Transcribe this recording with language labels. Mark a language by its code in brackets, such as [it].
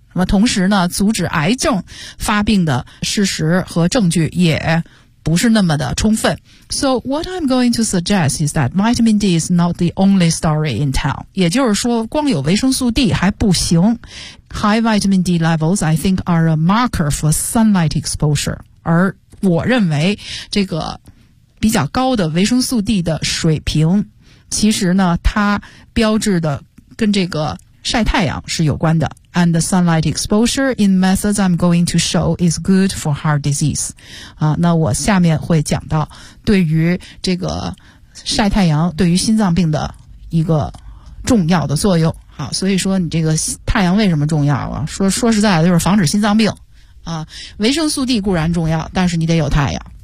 [zh] 那么同时呢，阻止癌症发病的事实和证据也不是那么的充分。 [en] So what I'm going to suggest is that vitamin D is not the only story in town. [zh] 也就是说光有维生素 D 还不行。 [en] High vitamin D levels I think are a marker for sunlight exposure. [zh] 而我认为这个比较高的维生素 D 的水平其实呢它标志的跟这个晒太阳是有关的。 [en] And the sunlight exposure in methods I'm going to show is good for heart disease. [zh] 那我下面会讲到对于这个晒太阳对于心脏病的一个重要的作用。好，所以说你这个太阳为什么重要啊？说实在的就是防止心脏病。维生素 D 固然重要，但是你得有太阳。